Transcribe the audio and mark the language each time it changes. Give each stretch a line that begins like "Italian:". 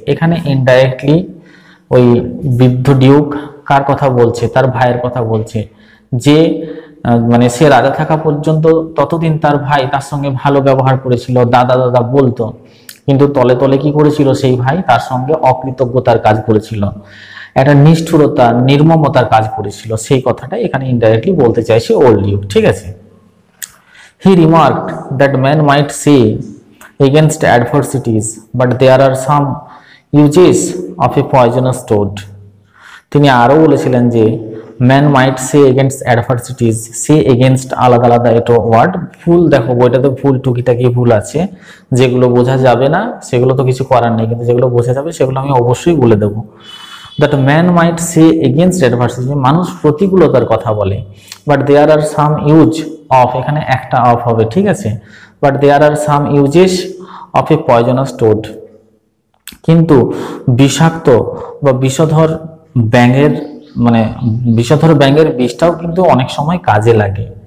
Bangla: এখানে ইনডাইরেক্টলি ওই বৃদ্ধ ডিউক কার কথা বলছে, তার ভাইয়ের কথা বলছে, যে মানে সে রাজা থাকা পর্যন্ত ততদিন তার ভাই তার সঙ্গে ভালো ব্যবহার করেছিল, দাদা দাদা বলতো, কিন্তু তলে তলে কি করেছিল সেই ভাই, তার সঙ্গে অকৃতজ্ঞতার কাজ করেছিল, একটা নিষ্ঠুরতা নির্মমতার কাজ করেছিল, সেই কথাটা এখানে ইনডাইরেক্টলি বলতে চাইছে ওল্ড ডিউক, ঠিক আছে।
English: He remarked that men might say against adversities, but there are some uses of a poisonous toad.
Bangla: তিনি আরো বলেছিলেন যে
English: man might say against adversities, say against
Bangla: আলাদা আলাদা এটা ওয়ার্ড, ভুল দেখো বইটাতে ভুল টুকিটাকি ভুল আছে, যেগুলো বোঝা যাবে না সেগুলো তো কিছু করার নেই, কিন্তু যেগুলো বোঝা যাবে সেগুলো আমি অবশ্যই বলে দেবো।
English: that man might say against adversity,
Bangla: মানুষ প্রতিকূলতার কথা বলে,
English: but there are some use of,
Bangla: এখানে একটা অফ হবে, ঠিক আছে,
English: but there are some uses of a poisonous toad,
Bangla: কিন্তু বিষাক্ত বা বিষধর ব্যাঙের বিষটাও কিন্তু অনেক সময় কাজে লাগে।